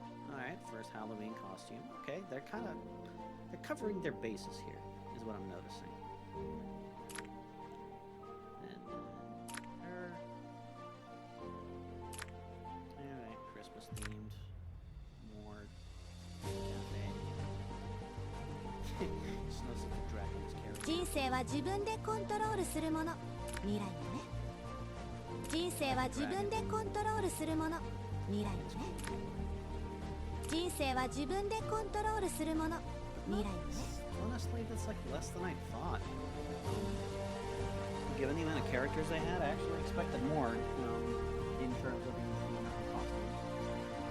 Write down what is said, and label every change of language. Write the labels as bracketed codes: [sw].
[en] Alright, first Halloween costume. Okay, they're covering their bases here, is what I'm noticing. And then her. Alright, Christmas themed. More cafe. Snows of the Dragon is carrying. [ja] 人生は自分でコントロールするもの。未来のね。人生は自分でコントロールするもの。未来のね。人生は自分でコントロールするもの。未来のね。 [en] Honestly, that's like less than I thought. Given the amount of characters they had, I actually expected more in terms of the amount of costumes.